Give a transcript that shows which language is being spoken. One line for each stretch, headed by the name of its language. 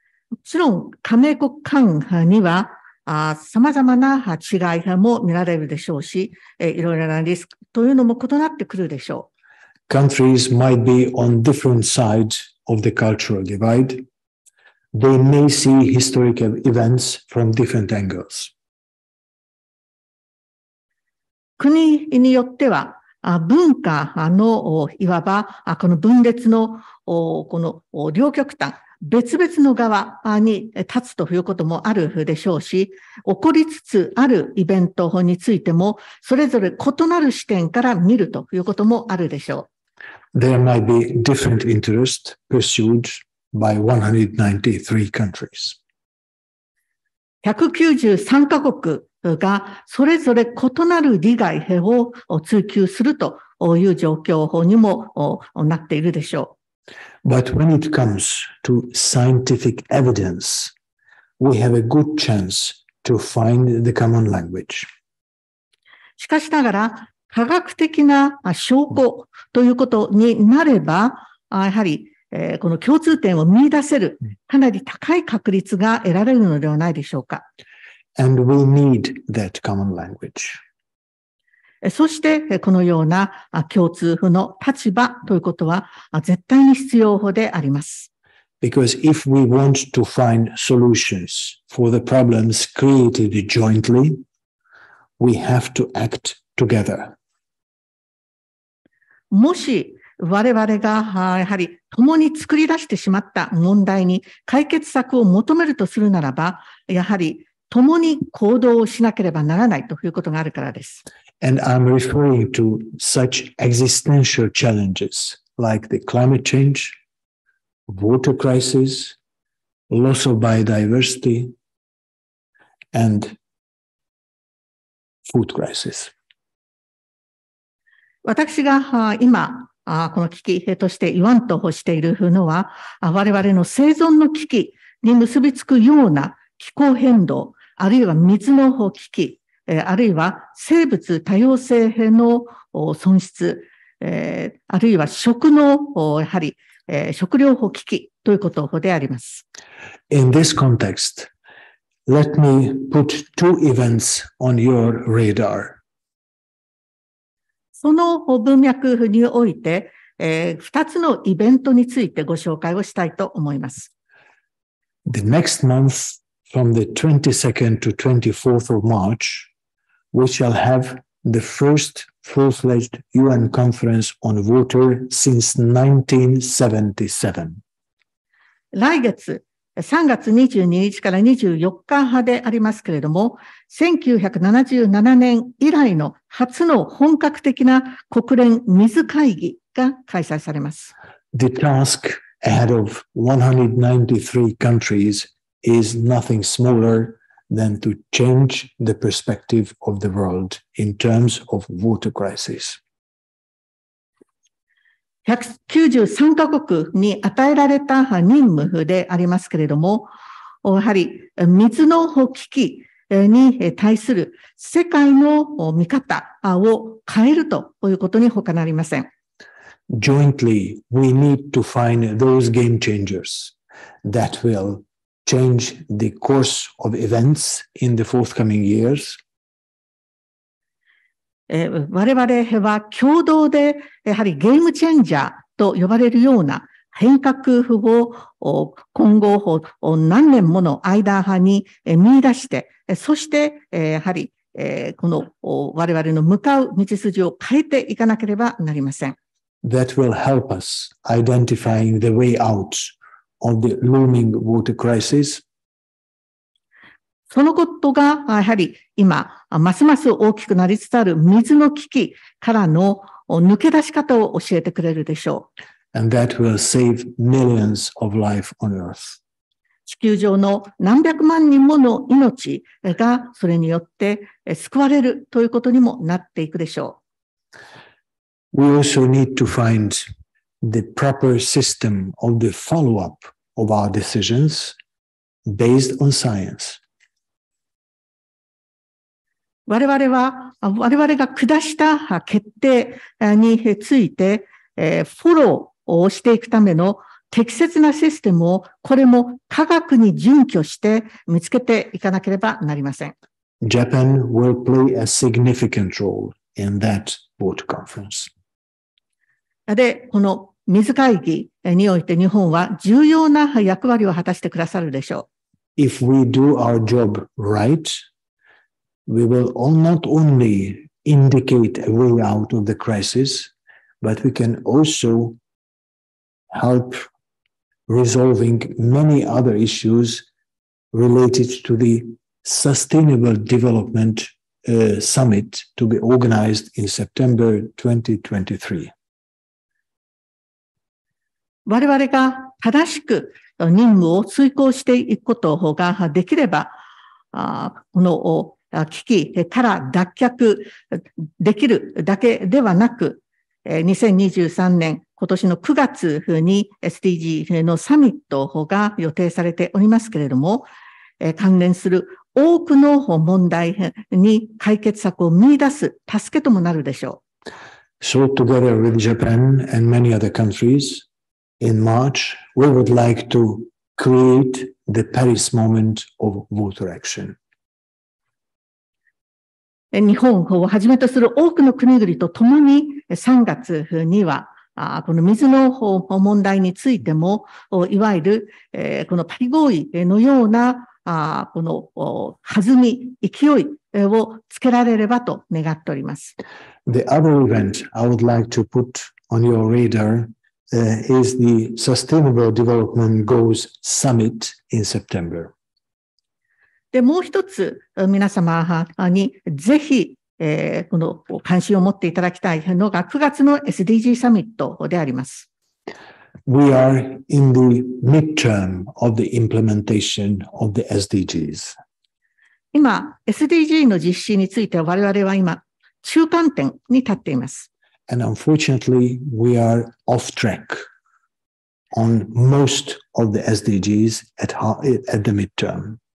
Japanese: もちろん加盟国間には様々な違いも見られるでしょうし、いろいろなリスクというのも異なってくるでしょう。
English: Countries might be on different sides of the cultural divide. They may see historical events from different angles.
Japanese: 国によっては文化のいわばこの分裂のこの両極端、別々の側に立つということもあるでしょうし、起こりつつあるイベントについてもそれぞれ異なる視点から見るということもあるでしょう。
English: There might be different interests pursued by 193 countries.
Japanese: 193カ国がそれぞれ異なる利害を追求するという状況にもなっているでしょう。
English: But when it comes to scientific evidence, we have a good chance to find the common language.
Japanese: しかしながら、科学的な証拠ということになれば、やはりこの共通点を見出せる、かなり高い確率が得られるのではないでしょうか。
English: And we need that common language.
Japanese: そして、このような共通の立場ということは絶対に必要であります。
English: Because if we want to find solutions for the problems created jointly, we have to act together.
Japanese: もし我々がやはり共に作り出してしまった問題に解決策を求めるとするならば、やはり共に行動をしなければならないということがあるからです。
English: And I'm referring to such existential challenges like the climate change, water crisis, loss of biodiversity, and food crisis.
Japanese: 私が今、この危機として言わんとしているのは、我々の生存の危機に結びつくような気候変動、あるいは水の危機、あるいは生物多様性の損失、あるいは食の、やはり、食料危機ということであります。
English: In this context, let me put two events on your radar.
Japanese: その文脈において、2つのイベントについてご紹介をしたいと思います。
English: The next month, from the 22nd to 24th of March, we shall have the first full-fledged UN conference on water since 1977.
Japanese: 来月3月22日から24日でありますけれども、1977年以来の初の本格的な国連水会議が開催されます。
English: The task ahead of 193 countries is nothing smaller than to change the perspective of the world in terms of water crisis.
Japanese: 193カ国に与えられた任務でありますけれども、やはり水の危機に対する世界の見方を変えるということに他なりません。
English: Jointly, we need to find those game changers that will change the course of events in the forthcoming years.
Japanese: 我々は共同でやはりゲームチェンジャーと呼ばれるような変革を今後何年もの間に見出して、そしてやはりこの我々の向かう道筋を変えていかなければなりません。
English: That will help us identifying the way out of the looming water crisis.
Japanese: そのことが、やはり今、ますます大きくなりつつある水の危機からの抜け出し方を教えてくれるでしょう。
English: And that will save millions of life on earth.
Japanese: 地球上の何百万人もの命がそれによって救われるということにもなっていくでしょう。
English: We also need to find the proper system of the follow-up of our decisions based on science.
Japanese: 我々が下した決定について、フォローをしていくための適切なシステムを、これも科学に準拠して見つけていかなければなりません。
English: Japan will play a significant role in that water conference.
Japanese: で、この水会議において日本は重要な役割を果たしてくださるでしょう。
English: If we do our job right, we will not only indicate a way out of the crisis, but we can also help resolving many other issues related to the Sustainable Development Summit to be organized in September 2023.
Japanese: 我々が正しく任務を遂行していくことができれば、この危機から脱却できるだけではなく、2023年今年の9月に SDG のサミットが予定されておりますけれども、関連する多くの問題に解決策を見出す助けともなるでしょう。
English: So together with Japan and many other countries, in March, we would like to create the Paris moment of water action.
Japanese: 日本をはじめとする多くの国々と共に3月には、この水の問題についても、いわゆるこのパリ合意のようなこの弾み、勢いをつけられればと願っております。
English: The other event I would like to put on your radar is the Sustainable Development Goals Summit in September.
Japanese: で、もう一つ皆様にぜひ、この関心を持っていただきたいのが9月の SDG サミットであります。
English: We are in the midterm of the implementation of the SDGs.
Japanese: 今、SDG の実施について我々は今、中間点に立っています。
English: And unfortunately, we are off track on most of the SDGs at the midterm.